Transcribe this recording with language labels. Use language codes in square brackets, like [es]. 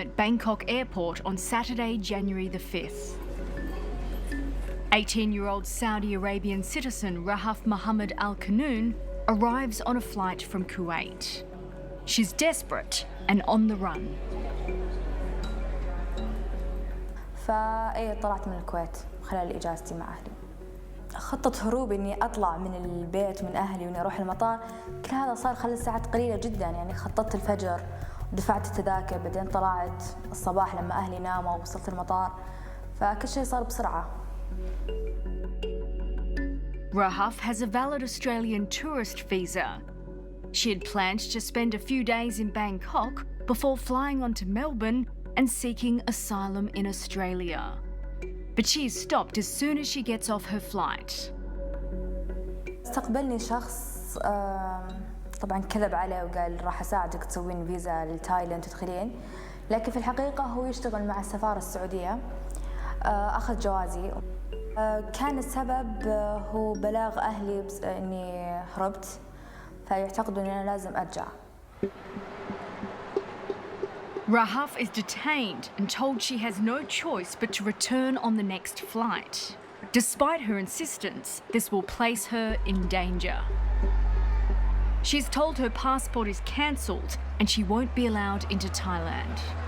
[en] at Bangkok Airport on Saturday, January the 5th. 18-year-old Saudi Arabian citizen Rahaf Mohammed Al Qanoun arrives on a flight from Kuwait. She's desperate and on the run. [ar] طلعت من الكويت خلال إجازتي مع أهلي. خطة هروبي إني أطلع من البيت ومن أهلي وإني أروح المطار، كل هذا صار خلال ساعات قليلة جدا. يعني خططت الفجر ودفعت التذاكر، بعدين طلعت الصباح لما أهلي ناموا ووصلت المطار، فكل شيء صار بسرعة. [en] Rahaf has a valid Australian tourist visa. She had planned to spend a few days in Bangkok before flying on to Melbourne and seeking asylum in Australia. But she is stopped as soon as she gets off her flight. [ar] استقبلني شخص طبعا كذب عليه وقال راح أساعدك تسوين فيزا لتايلاند تدخلين، لكن في الحقيقة هو يشتغل مع السفارة السعودية. أخذ جوازي. كان السبب هو بلاغ أهلي إني هربت، فيعتقدوا إني أنا لازم أرجع. [en] Rahaf is detained and told she has no choice but to return on the next flight. Despite her insistence, this will place her in danger. She's told her passport is cancelled and she won't be allowed into Thailand.